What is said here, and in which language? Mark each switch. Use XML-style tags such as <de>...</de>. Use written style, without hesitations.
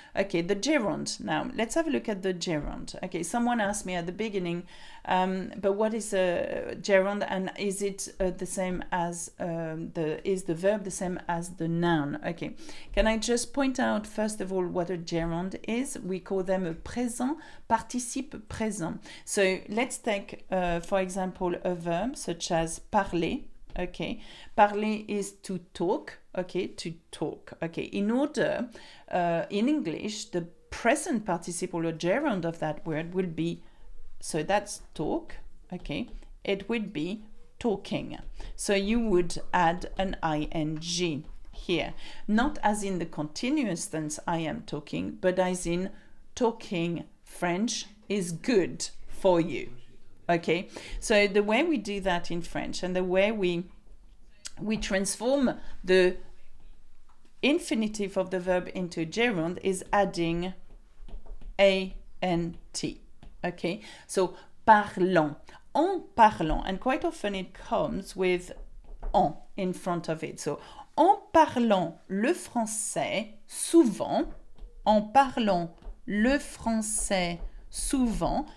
<en>Okay, the gerund. Now let's have a look at the gerund. Okay, someone asked me at the beginning, but what is a gerund, and is it the same as is the verb the same as the noun? Okay, can I just point out first of all what a gerund is? We call them a présent participe présent. So let's take for example a verb such as parler. Okay, parler is to talk. Okay, to talk. Okay, in order, in English, the present participle or gerund of that word will be, so that's talk. Okay, it would be talking. So you would add an ing here, not as in the continuous tense I am talking, but as in talking French is good for you. Okay, so the way we do that in French and the way we transform the infinitive of the verb into gerund is adding ant. Okay, so parlant,</en> <fr>en parlant,</fr> <en>and quite often it comes with en in front of it.</en> <fr>So en parlant le français souvent, en parlant le français souvent.</fr>